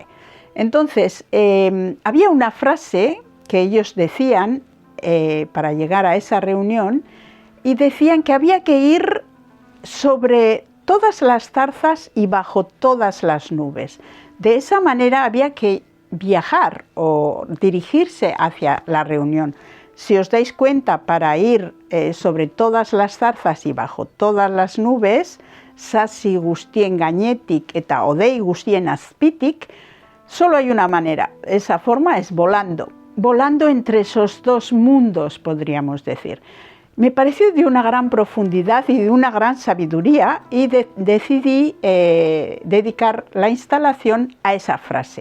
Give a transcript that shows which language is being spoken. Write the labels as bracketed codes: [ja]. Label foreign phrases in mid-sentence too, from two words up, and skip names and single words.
[es] Entonces, había una frase que ellos decían para llegar a esa reunión y decían que había que ir sobre todas las zarzas y bajo todas las nubes. De esa manera había que viajar o dirigirse hacia la reunión. Si os dais cuenta, para ir sobre todas las zarzas y bajo todas las nubes, [eu] sasi guztien gainetik eta hodei guztien azpitik, [es] solo hay una manera. Esa forma es volando. Volando entre esos dos mundos, podríamos decir. Me pareció de una gran profundidad y de una gran sabiduría y decidí dedicar la instalación a esa frase.